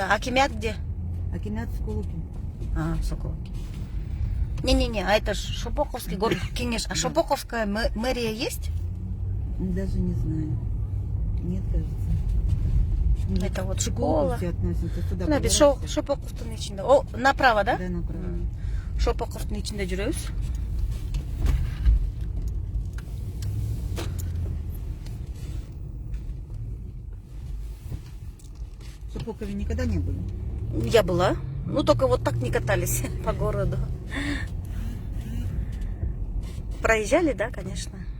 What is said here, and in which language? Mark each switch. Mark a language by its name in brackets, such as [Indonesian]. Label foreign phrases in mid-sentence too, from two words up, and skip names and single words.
[Russian] А Кемят где? Акимят в Кулуке. А, в Соколовке. Не-не-не, а это ж Шопоковский Горкенеш. А Шопоковская мэрия есть? Даже не знаю. Нет, кажется. Ну, Это вот к школа. Все относятся туда. [Kyrgyz] Мына биз [Russian] поворачивай. [Kyrgyz] Шопоковдун ичинде. [Russian] О, направо, да? Да, направо. [Kyrgyz] Шопоковдун ичинде жүрөбүз. [Russian] В Шапокове никогда не были? Я была. Ну, только вот так не катались по городу. Проезжали, да, конечно.